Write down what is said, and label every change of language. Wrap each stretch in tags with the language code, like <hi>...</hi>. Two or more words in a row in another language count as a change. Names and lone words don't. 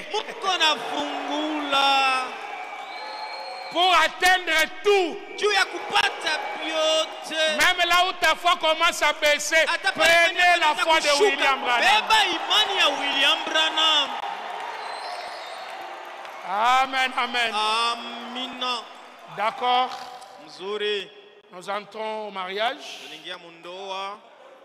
<sw>Muko na fungula</sw> <fr>pour atteindre tout.</fr> <sw>juu ya kupata vyote.</sw> <fr>Même là où ta foi commence à baisser,</fr> <sw>Hata pale</sw> <fr>prenez</fr> <sw>kwenye</sw> <fr>la</fr> <sw>kuanza</sw> <fr>foi de</fr> <sw>kushuka,</sw> <fr>William Branham.</fr> <sw>beba imani ya William Branham.</sw> <fr>Amen.</fr> <sw>Amina.</sw> <fr>D'accord.</fr> <sw>Mzuri.</sw> <fr>Nous entrons au mariage.</fr> <sw>Tunaingia mundoa.</sw>